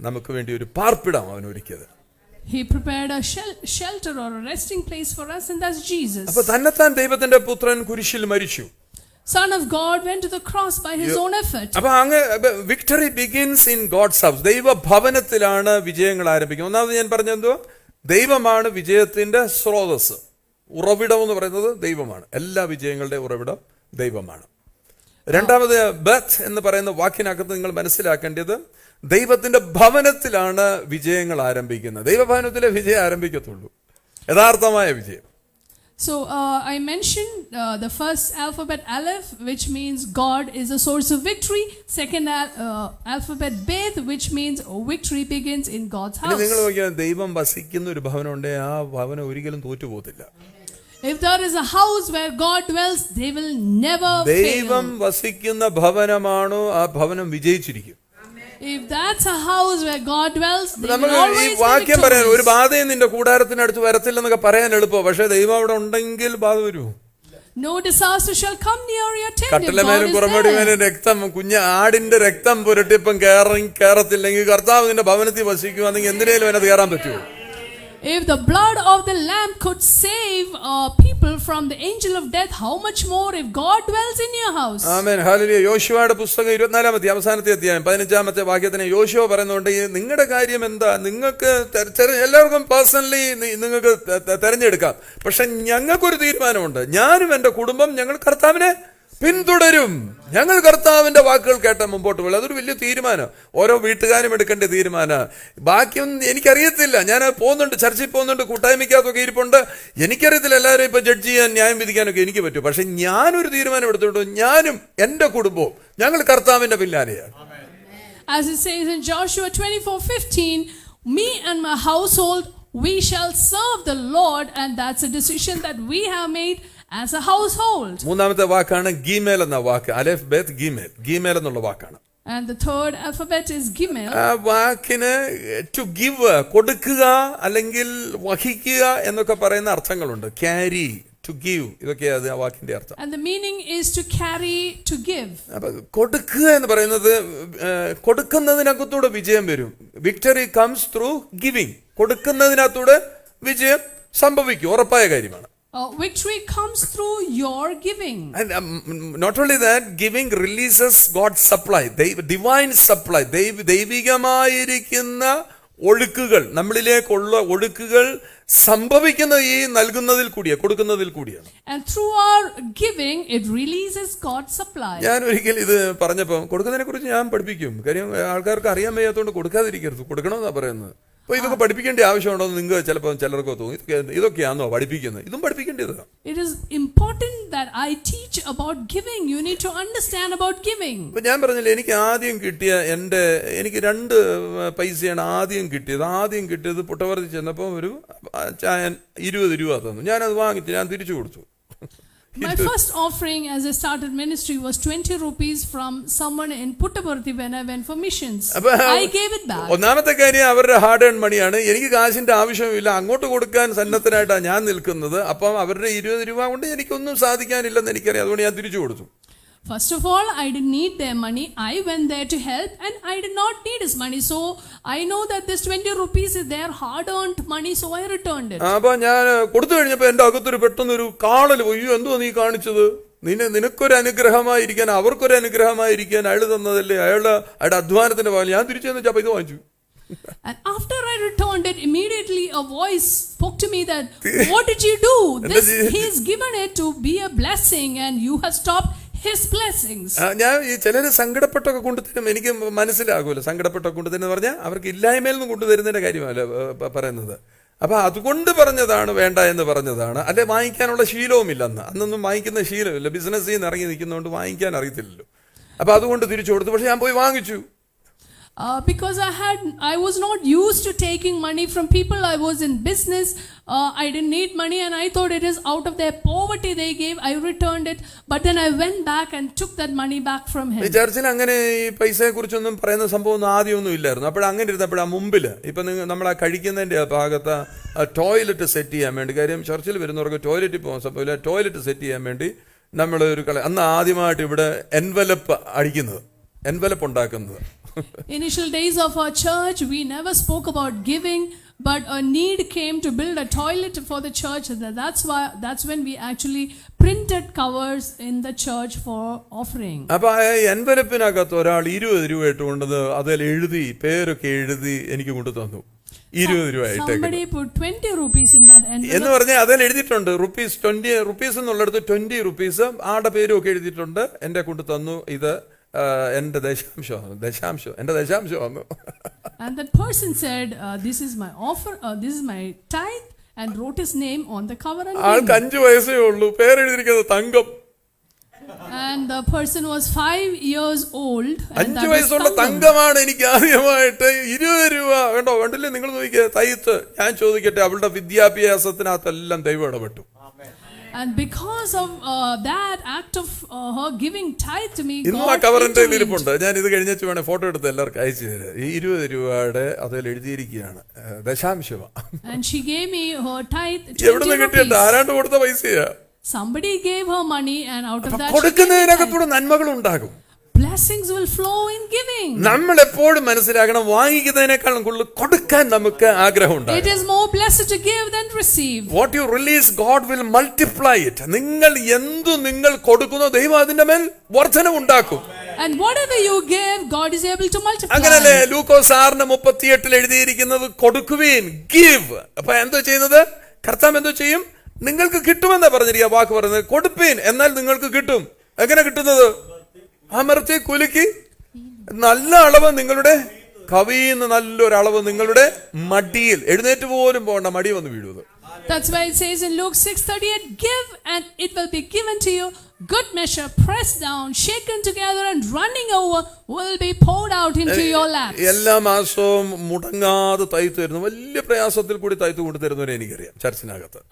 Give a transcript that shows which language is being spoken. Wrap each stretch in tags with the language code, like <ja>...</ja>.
<ml>നമുക്ക് വേണ്ടി ഒരു പാർപ്പിടം അവൻ ഒരുക്കിയത്.</ml> <en>He prepared a shelter or a resting place for us, and that's Jesus.</en> <ml>അപ്പോൾ തന്നെത്താൻ ദൈവത്തിന്റെ പുത്രൻ കുരിശിൽ മരിച്ചു.</ml> <en>Son of God went to the cross by his own effort.</en> <ml>അപ്പോൾ അങ്ങ്</ml> <en>Victory begins in God's house.</en> <ml>ദൈവ ഭവനത്തിലാണ് വിജയങ്ങൾ ആരംഭിക്കുന്നത്. ഒന്നാമത് ഞാൻ പറഞ്ഞെന്തോ, ദൈവമാണ് വിജയത്തിന്റെ സ്രോതസ്. ഉറവിടം എന്ന് പറയുന്നത് ദൈവമാണ്. എല്ലാ വിജയങ്ങളുടെ ഉറവിടം ദൈവമാണ്. രണ്ടാമത് ബർത്ത് എന്ന് പറയുന്ന വാക്കിനകത്ത് നിങ്ങൾ മനസ്സിലാക്കേണ്ടത്, ദൈവത്തിന്റെ ഭവനത്തിലാണ് വിജയങ്ങൾ ആരംഭിക്കുന്നത്. ദൈവഭവനത്തിലെ വിജയം ആരംഭിക്കത്തുള്ളൂ, യഥാർത്ഥമായ വിജയം.</ml> <en>So I mentioned the first alphabet Aleph, which means God is a source of victory. Second alphabet Bet, which means victory begins in God's house.</en> <ml>നിങ്ങൾ നോക്കിയാൽ ദൈവം വസിക്കുന്ന ഒരു ഭവനം ഉണ്ടെങ്കിൽ ആ ഭവനം ഒരിക്കലും തോറ്റുപോകത്തില്ല.</ml> <en>If there is a house where God dwells, they will never fail.</en> <ml>ദൈവം വസിക്കുന്ന ഭവനമാണോ ആ ഭവനം വിജയിച്ചിരിക്കും.</ml> <en>If that's a house where God dwells, they will</en> <ml>നമുക്ക് ഈ</ml> <en>always be</en> <ml>വാക്യം പറയാൻ, ഒരു</ml> <en>victorious.</en> <ml>ബാധയും നിന്റെ കൂടാരത്തിനടുത്ത് വരത്തില്ലെന്നൊക്കെ പറയാൻ എളുപ്പം, പക്ഷെ ദൈവം അവിടെ ഉണ്ടെങ്കിൽ ബാധ വരൂ.</ml> <en>No disaster shall come near your tent if God</en> <ml>കട്ടിലമേലും</ml> <en>is</en> <ml>പുറമേടി</ml> <en>there.</en> <ml>മേലും രക്തം, ആടിന്റെ രക്തം പുരട്ടിപ്പം കയറത്തില്ലെങ്കിൽ കർത്താവ് നിന്റെ ഭവനത്തിൽ വസിക്കുവാണെങ്കിൽ എന്തിനേലും അതിനകത്ത് കയറാൻ പറ്റുമോ?</ml> <en>If the blood of the lamb could save people from the angel of death, how much more if God dwells in your house?</en> <ml>Amen hallelujah. യോശുവയുടെ പുസ്തകം 24-ാമത്തെ അവസാനത്തെ അധ്യായം 15-ാമത്തെ വാക്യത്തിന് യോശുവ പറയുന്നുണ്ട്, നിങ്ങളുടെ കാര്യം എന്താ, നിങ്ങൾക്ക് എല്ലാവർക്കും പേഴ്സണലി നിങ്ങൾക്ക് തെരഞ്ഞെടുക്കാം, പക്ഷെ ഞങ്ങൾക്കൊരു തീരുമാനമുണ്ട്. ഞാനും എൻ്റെ കുടുംബം ഞങ്ങൾ കർത്താവിനെ പിന്തുടരും. ഞങ്ങൾ കർത്താവിന്റെ വാക്കുകൾ കേട്ട മുമ്പോട്ട് പോകും. അതൊരു വലിയ തീരുമാനം, ഓരോ വീട്ടുകാരും എടുക്കേണ്ട തീരുമാനം. ബാക്കിയൊന്നും എനിക്കറിയത്തില്ല. ഞാൻ പോകുന്നുണ്ട്, ചർച്ചിൽ പോകുന്നുണ്ട്, കൂട്ടായ്മയ്ക്കകത്തൊക്കെ ഇരിപ്പുണ്ട്. എനിക്കറിയത്തില്ല എല്ലാവരും ഇപ്പൊ ജഡ്ജ് ചെയ്യാൻ, ന്യായം വിധിക്കാനൊക്കെ എനിക്ക് പറ്റും. പക്ഷെ ഞാനൊരു തീരുമാനം എടുത്തിട്ടുണ്ട്, ഞാനും എൻ്റെ കുടുംബവും ഞങ്ങൾ കർത്താവിന്റെ പിന്നാലെയാണ്.</ml> <en>As it says in Joshua 24:15, me and my household we shall serve the Lord, and that's a decision that we have made as a household.</en> <ml>മൂന്നാമത്തെ വാക്കാണ് ഗീമേൽ എന്ന വാക്ക്. അലെഫ് ബേത്ത് ഗീമേൽ എന്നുള്ള വാക്കാണ്.</ml> <en>And the third alphabet is Gimel.</en> <ml>ആ വാക്കിന്</ml> <en>to give,</en> <ml>കൊടുക്കുക അല്ലെങ്കിൽ വഹിക്കുക എന്നൊക്കെ പറയുന്ന അർത്ഥങ്ങളുണ്ട്.</ml> <en>carry, to give,</en> <ml>ഇതൊക്കെയാണ് ആ വാക്കിന്റെ അർത്ഥം.</ml> <en>And the meaning is to carry, to give.</en> <ml>അപ്പൊ കൊടുക്കുക എന്ന് പറയുന്നത്, കൊടുക്കുന്നതിനകത്തൂടെ വിജയം വരും.</ml> <en>Victory comes through giving.</en> <ml>കൊടുക്കുന്നതിനകത്തൂടെ വിജയം സംഭവിക്കും, ഉറപ്പായ കാര്യമാണ്.</ml> <en>Victory comes through your giving. And not only that, giving releases God's supply, divine supply.</en> <ml>ദൈവികമായിരിക്കുന്ന ഒഴുക്കുകൾ, നമ്മളിലേക്കുള്ള ഒഴുക്കുകൾ സംഭവിക്കുന്ന ഈ നൽകുന്നതിൽ കൂടിയാണ്, കൊടുക്കുന്നതിൽ കൂടിയാണ്.</ml> <en>And through our giving, it releases God's supply.</en> <ml>ഞാൻ ഒരിക്കൽ ഇത് പറഞ്ഞപ്പോൾ കൊടുക്കുന്നതിനെ കുറിച്ച് ഞാൻ പഠിപ്പിക്കും. കാര്യം ആൾക്കാർക്ക് അറിയാൻ വയ്യാത്തതുകൊണ്ട് കൊടുക്കാതിരിക്കരുത്, കൊടുക്കണമെന്നാണ് പറയുന്നത്. അപ്പോൾ ഇതൊക്കെ പഠിപ്പിക്കേണ്ട ആവശ്യമുണ്ടോ എന്ന് നിങ്ങൾക്ക് ചിലപ്പോൾ ചിലർക്ക് തോന്നും. ഇതൊക്കെയാണോ പഠിപ്പിക്കുന്നത്? ഇതും പഠിപ്പിക്കേണ്ടതാണ്.</ml> <en>It is important that I teach about giving. You need to understand about giving.</en> <ml>ഇപ്പം ഞാൻ പറഞ്ഞില്ലേ, എനിക്ക് ആദ്യം കിട്ടിയ എനിക്ക് 2 പൈസയാണ് ആദ്യം കിട്ടിയത്. ആദ്യം കിട്ടിയത് പുട്ടവർത്തി ചെന്നപ്പോൾ ഒരു ചായൻ 20 രൂപ തന്നു. ഞാനത് വാങ്ങിച്ച് ഞാൻ തിരിച്ചു കൊടുത്തു.</ml> <en>My first offering as I started ministry was 20 rupees from someone in Puttaparthi when I went for missions. I gave it back.</en> <ml>ഒന്നാമത്തെ കാര്യം അവരുടെ ഹാർഡ് ഏൺ മണിയാണ്. എനിക്ക് കാശിന്റെ ആവശ്യമില്ല, അങ്ങോട്ട് കൊടുക്കാൻ സന്നദ്ധനായിട്ടാണ് ഞാൻ നിൽക്കുന്നത്. അപ്പം അവരുടെ 20 രൂപ കൊണ്ട് എനിക്കൊന്നും സാധിക്കാനില്ലെന്ന് എനിക്കറിയാം. അതുകൊണ്ട് ഞാൻ തിരിച്ചു കൊടുത്തു.</ml> <en>First of all, I didn't need their money. I went there to help and I did not need his money. So I know that this 20 rupees is their hard-earned money, so I returned it.</en> <ml>അപ്പൊ ഞാൻ കൊടുത്തു കഴിഞ്ഞപ്പോൾ എൻ്റെ അകത്തൊരു പെട്ടെന്നൊരു കാണൽ പോയി. എന്തോ നീ കാണിച്ചത്? നിനക്കൊരു അനുഗ്രഹമായിരിക്കാൻ, അവർക്കൊരു അനുഗ്രഹമായിരിക്കാൻ അയാൾ തന്നതല്ലേ, അയാളുടെ അധ്വാനത്തിന്റെ ഭാഗം. ഞാൻ തിരിച്ചു ചെന്ന് വെച്ചാൽ ഇത് വാങ്ങിച്ചു.</ml> <en>And after I returned it, immediately a voice spoke to me that, what did you do? He's given it to be a blessing and you have stopped his blessings.</en> <ml>ഞാൻ ഈ ചിലര് സങ്കടപ്പെട്ടൊക്കെ കൊണ്ടുതരും. എനിക്ക് മനസ്സിലാകുമല്ലോ സങ്കടപ്പെട്ടൊക്കെ കൊണ്ടുതരുന്ന പറഞ്ഞാൽ അവർക്ക് ഇല്ലായ്മയിൽ നിന്ന് കൊണ്ടുതരുന്നതിന്റെ കാര്യമല്ല പറയുന്നത്. അപ്പൊ അതുകൊണ്ട് പറഞ്ഞതാണ്, വേണ്ട എന്ന് പറഞ്ഞതാണ്. അല്ലെ വാങ്ങിക്കാനുള്ള ശീലവുമില്ല. അന്നൊന്നും വാങ്ങിക്കുന്ന ശീലമില്ല. ബിസിനസ്സിൽ നിന്ന് ഇറങ്ങി നിൽക്കുന്നതുകൊണ്ട് വാങ്ങിക്കാൻ അറിയത്തില്ലല്ലോ. അപ്പൊ അതുകൊണ്ട് തിരിച്ചു കൊടുത്തു. പക്ഷെ ഞാൻ പോയി വാങ്ങിച്ചു.</ml> <en>Because I was not used to taking money from people. I was in business. I didn't need money and I thought it is out of their poverty they gave. I returned it, but then I went back and took that money back from him.</en> <ml>ചർച്ചിൽ അങ്ങനെ ഈ പൈസയെ കുറിച്ചൊന്നും പറയുന്ന സംഭവം ഒന്നും ആദ്യമൊന്നും ഇല്ലായിരുന്നു. അപ്പോഴങ്ങനെ ഇരുന്നപ്പോഴാ മുമ്പിൽ ഇപ്പം നമ്മൾ ആ കഴിക്കുന്നതിൻ്റെ ഭാഗത്ത് ടോയ്ലറ്റ് സെറ്റ് ചെയ്യാൻ വേണ്ടി, കാര്യം ചർച്ചിൽ വരുന്നവർക്ക് ടോയ്ലറ്റിൽ പോകാൻ സംഭവമില്ല, ടോയ്ലറ്റ് സെറ്റ് ചെയ്യാൻ വേണ്ടി നമ്മൾ ഒരു അന്ന് ആദ്യമായിട്ട് ഇവിടെ എൻവലപ്പ് അടിക്കുന്നത്, എൻവലപ്പ് ഉണ്ടാക്കുന്നത്.</ml> <en>Initial days of our church, we never spoke about giving, but a need came to build a toilet for the church. That's when we actually printed covers in the church for offering.</en> <ml>അപ്പൊ എൻവലപ്പിനകത്ത് ഒരാൾ 20 രൂപ ഇട്ടുകൊണ്ടത് അതിൽ എഴുതി, പേരൊക്കെ എഴുതി എനിക്ക് കൊണ്ടു തന്നു. 20 രൂപ</ml> <en>Somebody put 20 rupees in that envelope.</en> <ml>എന്ന് പറഞ്ഞാൽ അതിൽ എഴുതിയിട്ടുണ്ട് ₹20 എന്നുള്ളിടത്ത് 20 rupees ആടെ പേരും ഒക്കെ എഴുതിയിട്ടുണ്ട്. എന്റെ കൊണ്ടു തന്നു. ഇത് എന്റെ ദശാംശം എന്റെ ദശാംശമാണ്.</ml> <en>And that person said, this is my offer, this is my tithe, and wrote his name on the cover.</en> <ml>ആൾക്ക് 5 വയസ്സേ ഉള്ളൂ, പേരെഴുതിയിരിക്കുന്നത് തങ്കം.</ml> <en>And the person was 5 years old.</en> <ml>5 വയസ്സുള്ള തങ്കമാണ് എനിക്ക് ആദ്യമായിട്ട് 20 രൂപ. വേണ്ടില്ലേ? നിങ്ങൾ നോക്കിയ തൈത്ത്. ഞാൻ ചോദിക്കട്ടെ, അവളുടെ വിദ്യാഭ്യാസത്തിനകത്തെല്ലാം ദൈവം ഇടപെട്ടു.</ml> <en>And because of that act of her giving tithe to me,</en> <ml>ഇന്നും ആ കവറിന്റെ ഇരിപ്പുണ്ട്. ഞാൻ ഇത് കഴിഞ്ഞിട്ട് വേണേ ഫോട്ടോ എടുത്ത് എല്ലാവർക്കും അയച്ചു തരാം. ഈ 20 രൂപയുടെ അതിൽ എഴുതിയിരിക്കുകയാണ് ദശാംശം.</ml> <en>And she gave me her tithe.</en> <ml>എവിടെ നിന്ന് കിട്ടിയിട്ട്? ആരാണ്ട് കൊടുത്ത പൈസയാ.</ml> <en>Somebody gave her money and out of that</en> <ml>കൊടുക്കുന്നതിനകത്തൂടെ നന്മകൾ ഉണ്ടാകും.</ml> <en>blessings will flow in giving.</en> <ml>നമ്മൾ എപ്പോഴും മനസ്സിലാക്കണം, വാങ്ങിക്കുന്നതിനേക്കാളും കൂടുതൽ കൊടുക്കാൻ നമുക്ക് ആഗ്രഹമുണ്ട്.</ml> <en>It is more blessed to give than to receive. What you release, God will multiply it.</en> <ml>നിങ്ങൾ കൊടുക്കുന്നോ ദൈവം അതിന്റെ മേൽ വർധന ഉണ്ടാക്കും.</ml> <en>And whatever you give, God is able to multiply.</en> <ml>അങ്ങനല്ലേ ലൂക്കോസ് 6:38 എഴുതിയിരിക്കുന്നത്, കൊടുക്കുവീൻ, give. അപ്പൊ എന്തോ ചെയ്യുന്നത്? കർത്താവ് എന്തോ ചെയ്യും? നിങ്ങൾക്ക് കിട്ടുമെന്നാ പറഞ്ഞിരിക്കുക. വാക്ക് പറയുന്നത് കൊടുപ്പീൻ, എന്നാൽ നിങ്ങൾക്ക് കിട്ടും. എങ്ങനെ കിട്ടുന്നത്? അമർത്തി കുലുക്കി നല്ല അളവ് നിങ്ങളുടെ കവിയുന്ന നല്ലൊരു അളവ് നിങ്ങളുടെ മടിയിൽ, എഴുന്നേറ്റ് പോലും പോകണ്ട, മടി വന്ന് വീഴുന്നത്.</ml> <en>That's why it says in Luke 6:38, give and it will be given to you, good measure, pressed down, shaken together and running over will be poured out into your laps.</en> <ml>എല്ലാ മാസവും മുടങ്ങാതെ തയ്ത്ത് തരുന്നു. വലിയ പ്രയാസത്തിൽ കൂടി തയ്ത്ത് കൊണ്ടു തരുന്നവരെ എനിക്കറിയാം ചർച്ചിനകത്ത്.</ml>